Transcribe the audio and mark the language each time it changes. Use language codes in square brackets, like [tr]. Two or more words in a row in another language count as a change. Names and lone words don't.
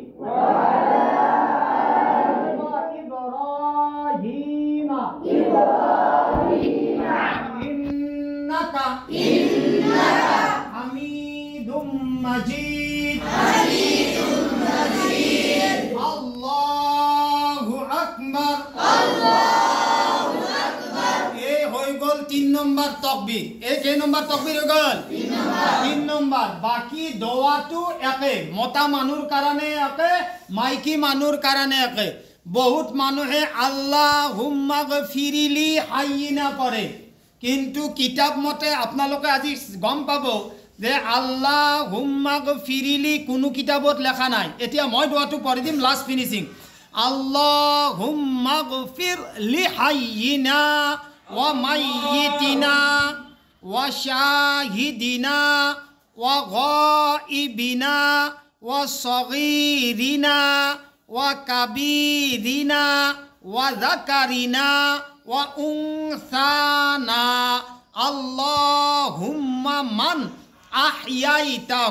[ar] إنك حميد مجيد الله أكبر [as] এই হৈ গ'ল 3 নম্বৰ তাকবীৰ এই কেই নম্বৰ তাকবীৰ হৈ গ'ল 3 নম্বৰ বাকি দোৱাটো একে মতা মানুহৰ কাৰণে একে মাইকী মানুহৰ কাৰণে একে বহুত মানুহে [ar] اللهم اغفر لحينا [as] পড়ে কিন্তু কিতাব মতে আপোনালোকে আজি গম পাব যে [ar] اللهم اغفر [as] কোনো কিতাবত লেখা নাই এতিয়া মই দোৱাটো পঢ়ি দিম [en] last finishing [ar] اللهم اغفر لحينا وميتنا وشاهدنا وغائبنا وصغيرنا وكبيرنا وذكرنا وأنثانا اللهم من أحييته